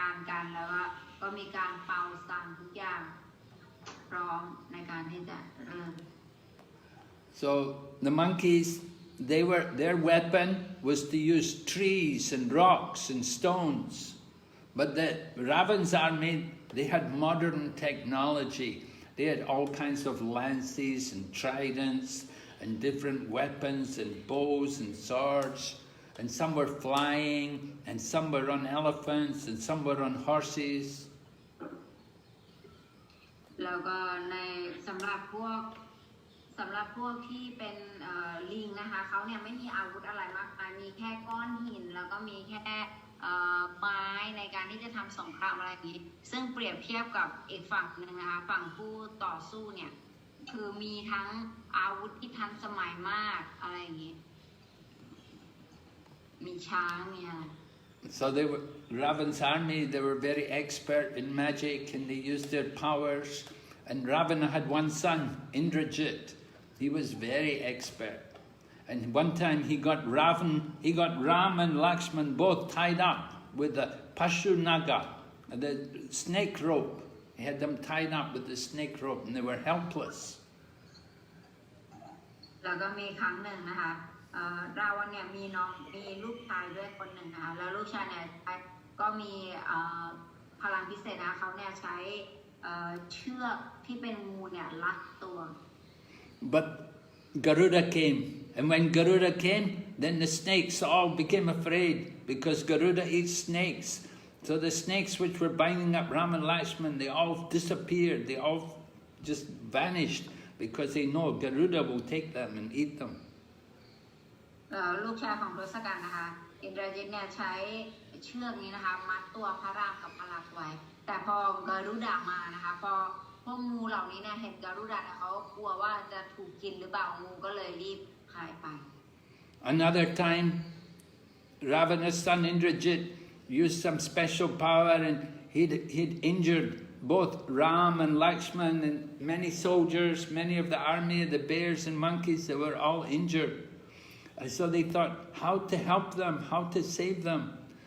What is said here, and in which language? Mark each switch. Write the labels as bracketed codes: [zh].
[th] กันแล้วก็มีการเป่าสั่งทุกอย่างพร้อมในการที่จะเริ่ม [en] So the monkeys, their weapon was to use trees and rocks and stones. But the Ravan's army, they had modern technology. They had all kinds of lances and tridents and different weapons and bows and swords. And some were flying, and some were on elephants, and some were on horses. [th] แล้วก็ในสำหรับพวกที่เป็นลิงนะคะเขาเนี่ยไม่มีอาวุธอะไรมากมายมีแค่ก้อนหินแล้วก็มีแค่ไม้ในการที่จะทำสงครามอะไรอย่างนี้ซึ่งเปรียบเทียบกับอีกฝั่งหนึ่งนะคะฝั่งผู้ต่อสู้เนี่ยคือมีทั้งอาวุธที่ทันสมัยมากอะไรอย่างนี้มีช้างเนี่ย [en] So they were Ravan's army. They were very expert in magic, and they used their powers. And Ravana had one son, Indrajit. He was very expert. And one time he got Ram and Lakshman both tied up with the Pashu Naga, the snake rope. He had them tied up with the snake rope, and they were helpless. [th] แล้วก็มีครั้งหนึ่งนะคะราวันเนี่ยมีลูกชายด้วยคนหนึ่งนะคะแล้วลูกชายเนี่ยก็มีพลังพิเศษนะคะเขาเนี่ยใช้เชือกที่เป็นงูเนี่ยรัดตัว [en] But Garuda came, and when Garuda came, then the snakes all became afraid because Garuda eats snakes. So the snakes which were binding up Ram and Lakshman, they all disappeared. They all just vanished because they know Garuda will take them and eat them. [th] ลูกชายของทศกัณฐ์นะคะอินทรจิตเนี่ยใช้เชือกนี้นะคะมัดตัวพระรามกับพระลักษมณ์ไว้แต่พอกรุดามานะคะพอพวกงูเหล่านี้เนี่ยเห็นกรุดาเขากลัวว่าจะถูกกินหรือเปล่างูก็เลยรีบหายไป [en] Another time, Ravana's son Indrajit used some special power, and he'd injured both Ram and Lakshman and many soldiers, many of the army, the bears and monkeys. They were all injured. And so they thought how to help them, how to save them.